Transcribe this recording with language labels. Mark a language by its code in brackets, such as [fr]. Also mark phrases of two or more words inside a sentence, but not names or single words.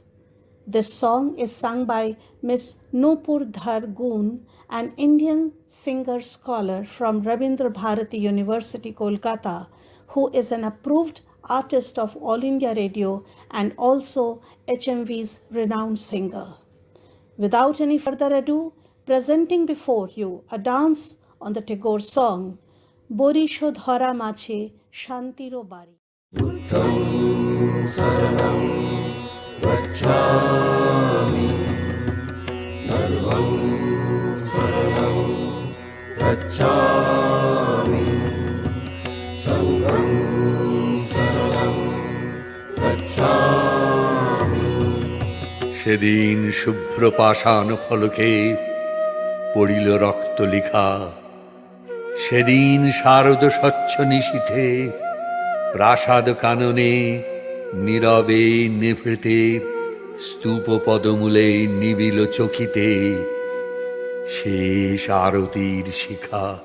[en] This song is sung by Miss Nupur Dhar Goon, an Indian singer-scholar from Rabindra Bharati University, Kolkata, who is an approved artist of All India Radio and also HMV's renowned singer. Without any further ado, presenting before you a dance on the Tagore song, Borisho Dhara Mache Shantiro Bari. [pi] Gacchami Dharmam Saranam Gacchami Sangham Saranam Gacchami [bn] সেদিন শুভ্র পাষাণ ফলকে পড়িল রক্ত লিখা সেদিন শারদ স্বচ্ছ নিশীথে প্রাসাদ কাননে নীরবে নিভৃতে, স্তূপ পদমূলে নিবিল চকিতে, শেষ আরতির শিখা।